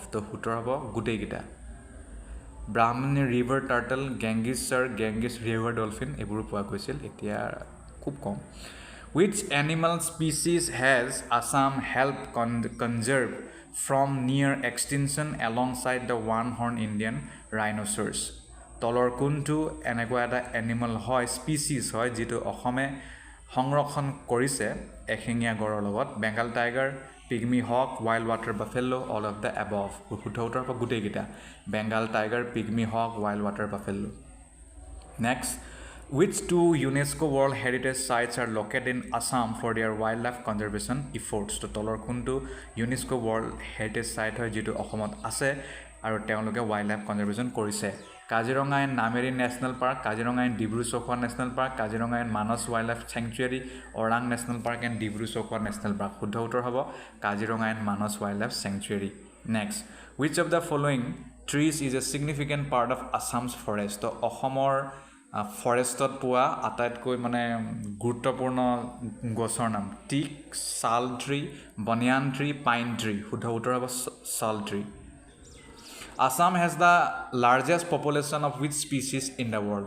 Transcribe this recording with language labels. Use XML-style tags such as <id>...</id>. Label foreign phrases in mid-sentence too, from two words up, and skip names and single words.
<as>তো উত্তৰ হ'ব গোটেইকেইটা.</as> <en>Brahmini river turtle, Gangetic shark, Gangetic river dolphin</en> <as>এইবোৰো পোৱা গৈছিল, এতিয়া খুব কম.</as> <en>Which animal species has Assam helped conserve from near extinction alongside the one-horned Indian rhinoceros?</en> <as>তলৰ কোনটো এনেকুৱা এটা এনিমেল হয়, স্পিচিছ হয়, যিটো অসমে সংৰক্ষণ কৰিছে এশিঙীয়া গঁড়ৰ লগত?</as> <en>Bengal tiger, pygmy hog, wild water buffalo, all of the above?</en> <as>শুদ্ধ উত্তৰ হ'ব গোটেইকেইটা.</as> <en>Bengal tiger, pygmy hog, wild water buffalo. next, which two UNESCO World Heritage Sites are located in Assam for their wildlife conservation efforts?</en> <as>তো তলৰ কোনটো</as> <en>UNESCO World Heritage Site</en> <as>হয় যিটো অসমত আছে আৰু তেওঁলোকে</as> <en>wildlife conservation</en> <as>কৰিছে? কাজিৰঙা এণ্ড নামেৰী নেশ্যনেল পাৰ্ক, কাজিৰঙা এণ্ড ডিব্ৰু-চৈখোৱা নেশ্যনেল পাৰ্ক, কাজিৰঙা এণ্ড মানস ৱাইল্ড লাইফ চেংচুৱেৰী, ওৰাং নেশ্যনেল পাৰ্ক এণ্ড ডিব্ৰু-চৈখোৱা নেশ্যনেল পাৰ্ক? শুদ্ধ উত্তৰ হ'ব কাজিৰঙা এণ্ড মানস ৱাইল্ড লাইফ চেংচুৱেৰী. নেক্সট,</as> <en>which of the following trees is a significant part of Assam's forest?</en> <as>তো অসমৰ ফৰেষ্টত পোৱা আটাইতকৈ মানে গুৰুত্বপূৰ্ণ গছৰ নাম?</as> <en>teak, sal tree, banyan tree, pine tree?</en> <as>শুদ্ধ উত্তৰ হ'ব</as> <en>sal tree. Assam has the largest population of which species in the world?</en>